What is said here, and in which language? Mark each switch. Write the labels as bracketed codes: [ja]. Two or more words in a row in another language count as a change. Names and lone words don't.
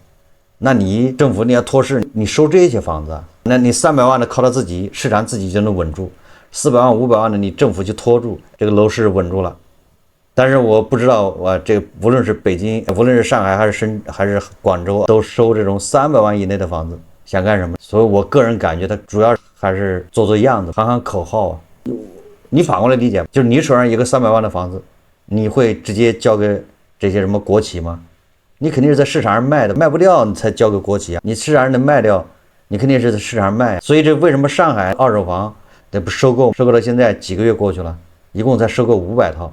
[zh] 那你政府你要托市，你收這些房子，那你300萬的靠他自己，市場自己就能穩住；400萬、500萬的，你政府去托住，這個樓市穩住了。但是我不知道，這無論是北京，無論是上海還是廣州，都收這種300萬以內的房子，想幹什麼？所以我個人感覺，他主要還是做樣子，喊喊口號啊。你反過來理解，就是你手上有個300 萬的房子，你會直接交給這些什麼國企嗎？你肯定是在市场上賣的，賣不掉你才交給国企啊。你市场上能賣掉，你肯定是在市场上賣。所以这為什麼上海二手房這不收購到現在幾個月過去了，一共才收購500套。